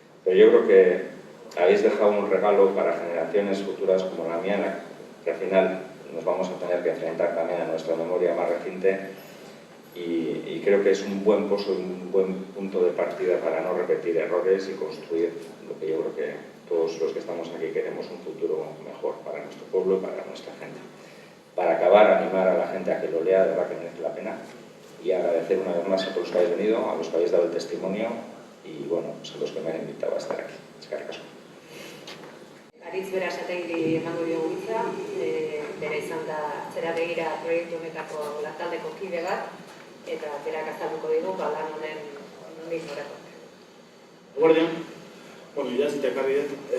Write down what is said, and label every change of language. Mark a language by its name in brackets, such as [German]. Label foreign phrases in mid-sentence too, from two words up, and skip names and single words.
[Spanish] Pero yo creo que habéis dejado un regalo para generaciones futuras como la mía, que al final nos vamos a tener que enfrentar también a nuestra memoria más reciente y creo que es un buen pozo, un buen punto de partida para no repetir errores y construir lo que yo creo que todos los que estamos aquí queremos, un futuro mejor para nuestro pueblo y para nuestra gente. Para acabar, animar a la gente a que lo lea, de verdad que merece la pena, y agradecer una vez más a todos los que habéis venido, a los que habéis dado el testimonio y bueno, pues a los que me han invitado a estar aquí. [Basque] Eskerrik asko. Aritz Berasategiri emango diogu hitza, bera izan da Atzera Begira proiektu honetako lantaldeko kide bat, eta berak azalduko digu lan honen nondik norako. Guardian, idazita ekarri dut.